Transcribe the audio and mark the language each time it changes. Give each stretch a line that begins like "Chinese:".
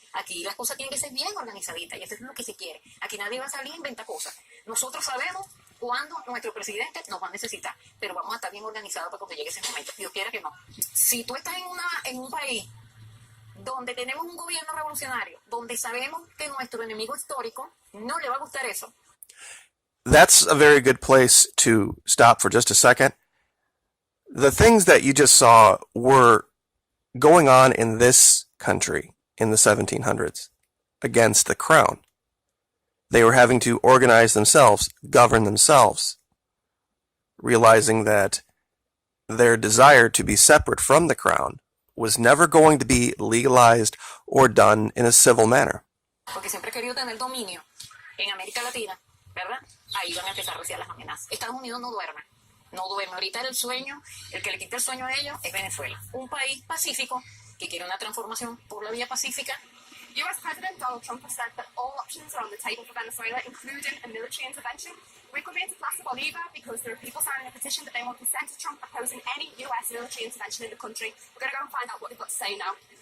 Spanish: Aquí las cosas tienen que ser bien organizaditas y eso es lo que se quiere. Aquí nadie va a salir a inventar cosas. Nosotros sabemos cuándo nuestro presidente nos va a necesitar, pero vamos a estar bien organizados para cuando llegue ese momento. Dios quiera que no. Si tú estás en un país donde tenemos un gobierno revolucionario, donde sabemos que nuestro enemigo histórico no le va a gustar eso.
English: That's a very good place to stop for just a second. The things that you just saw were going on in this country in the 1700s against the crown. They were having to organize themselves, govern themselves, realizing that their desire to be separate from the crown was never going to be legalized or done in a civil manner.
Spanish: Porque siempre he querido tener dominio en América Latina, ¿verdad? Ahí van a empezar recién las amenazas. Estados Unidos no duerme. No duerme. Ahorita el sueño, el que le quita el sueño a ellos es Venezuela. Un país pacífico que quiere una transformación por la vía pacífica.
English: US President Donald Trump has said that all options are on the table for Venezuela, including a military intervention. We come here to Plaza Bolívar because there are people signing a petition that they want to send to Trump opposing any US military intervention in the country. We're going to go and find out what they've got to say now.